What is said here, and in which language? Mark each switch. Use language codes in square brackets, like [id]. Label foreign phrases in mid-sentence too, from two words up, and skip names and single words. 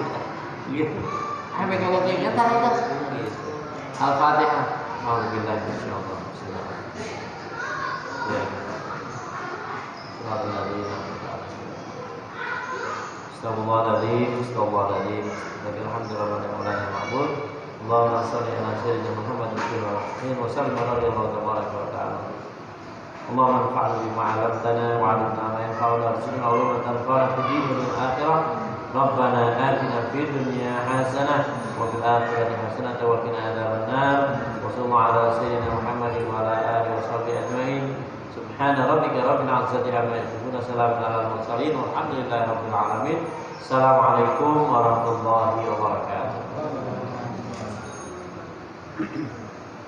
[id] Gitu. Ayo kalau kayaknya tadi kan. Al-Fatihah. [ar] الحمد لله إن شاء الله. [id] Ya. [ar] أستغفر الله العظيم. الحمد لله معبود. اللهم صل على سيدنا محمد وسلم على وتعالى. اللهم انفعنا بما علمتنا وعلمنا ما ينفعنا وارزقنا علما تنفعنا في الدين والآخرة. ربنا آتنا في الدنيا حسنة وفي الآخرة حسنة وقنا عذاب النار. وصلى الله على سيدنا محمد وعلى آله وصحبه أجمعين. سبحان ربك رب العزة عما يصفون سلام على المرسلين والحمد لله رب العالمين. السلام عليكم ورحمة الله وبركاته.